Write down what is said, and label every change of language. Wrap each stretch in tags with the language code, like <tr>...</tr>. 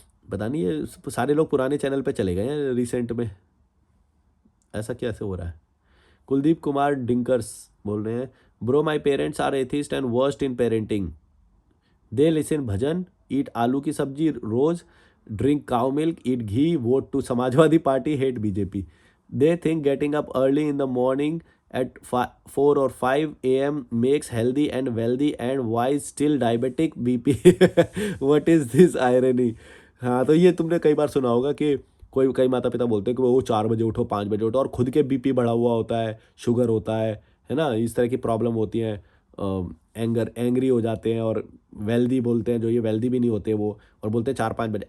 <hi>पता नहीं, ये सारे लोग पुराने चैनल पे चले गए हैं रिसेंट में। ऐसा कैसे हो रहा है?</hi> <en>कुलदीप कुमार डिंकर्स</en> <hi>बोल रहे हैं,</hi> <en>Bro my parents are atheist and worst in parenting. They listen bhajan, eat</en> <hi>आलू की सब्जी रोज,</hi> <en>Drink cow milk, eat ghee, vote to Samajwadi Party, hate BJP. They think getting up early in the morning at 4 or 5 a.m. makes healthy and wealthy, and why is still diabetic BP? What is this irony?</en> <hi>हाँ, तो ये तुमने कई बार सुना होगा कि कोई कई माता पिता बोलते हैं कि वो 4 बजे उठो, 5 बजे उठो, और खुद के बीपी बढ़ा हुआ होता है, शुगर होता है ना, इस तरह की प्रॉब्लम होती है। एंग्री हो जाते हैं, और वेल्दी बोलते हैं, जो ये वेल्दी भी नहीं होते वो, और बोलते हैं 4-5 बजे।</hi>